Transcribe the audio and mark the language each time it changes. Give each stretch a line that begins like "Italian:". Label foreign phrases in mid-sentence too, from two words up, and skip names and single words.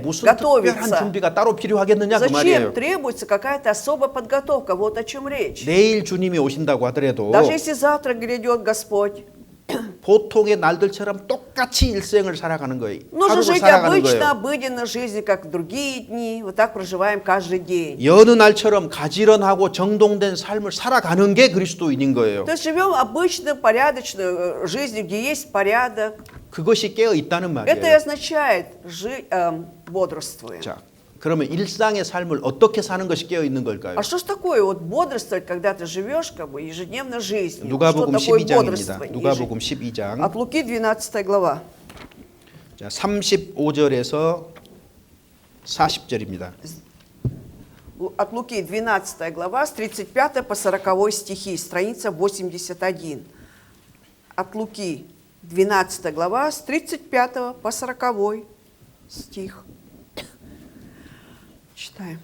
Korean: 무슨 특별한
Russian: готовится.
Korean: 준비가 따로 필요하겠느냐 그
Russian: Зачем
Korean: 말이에요.
Russian: требуется какая-то особая подготовка? Вот о чем речь.
Korean: 내일 주님이 오신다고 하더라도
Russian: Даже если завтра грядет Господь,
Korean: 보통의 날들처럼 똑같이 일생을 살아가는 거예요.
Russian: нужно
Korean: 하루를
Russian: жить
Korean: 살아가는
Russian: обычно,
Korean: 거예요.
Russian: обыденной жизнью, как в другие дни. Вот так проживаем каждый день.
Korean: 여느 날처럼 가지런하고 정돈된 삶을 살아가는 게 그리스도인인 거예요.
Russian: То есть живем обычной, порядочной жизнью, где есть порядок.
Korean: 그것이 깨어 있다는
Russian: Это и
Korean: 말이에요.
Russian: означает бодрствуя.
Korean: 자, 그러면 일상의 삶을 어떻게 사는 것이 깨어 있는 걸까요?
Russian: А что ж такое вот бодрствовать, когда ты живешь как бы ежедневной жизнью? Что
Korean: 누가복음
Russian: такое
Korean: 12장입니다.
Russian: бодрствование?
Korean: 누가복음 12장.
Russian: От Луки 12 глава.
Korean: 자, 35절에서 40절입니다.
Russian: От Луки 12 глава с 35 по 40 стихи, страница 81. От Луки 12 глава с 35 по 40 стих. Читаем.